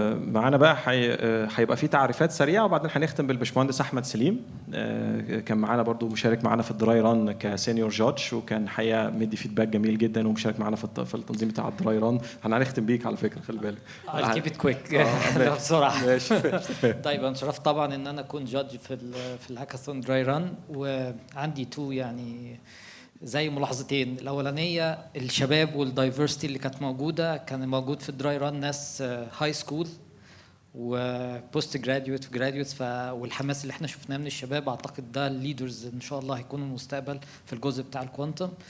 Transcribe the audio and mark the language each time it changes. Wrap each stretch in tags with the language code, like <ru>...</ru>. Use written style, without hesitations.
<ar>معانا بقى هيبقى في تعريفات سريعه، وبعدين هنختم بالبشمهندس احمد سليم. كان معانا برضو مشارك معانا في الدراي ران كسينيور جادج، وكان حقيقه مدي فيدباك جميل جدا، ومشارك معانا في التنظيم بتاع الدراي ران. هنختم بيك على فكره، خلي بالك.</ar> <en>I'll keep it quick</en> <ar>بسرعه. ماشي. طيب انا شرفت طبعا ان انا اكون جادج في الهاكاثون دراي ران، وعندي 2 يعني زي ملاحظتين. الاولانيه الشباب والدايفرستي اللي كانت موجوده، كان موجود في الدراي ران ناس هاي سكول وبوست جراديويت وجراديويتس، والحماس اللي احنا شفناه من الشباب اعتقد ده الليدرز ان شاء الله هيكونوا المستقبل في الجزء بتاع الكوانتم.</ar>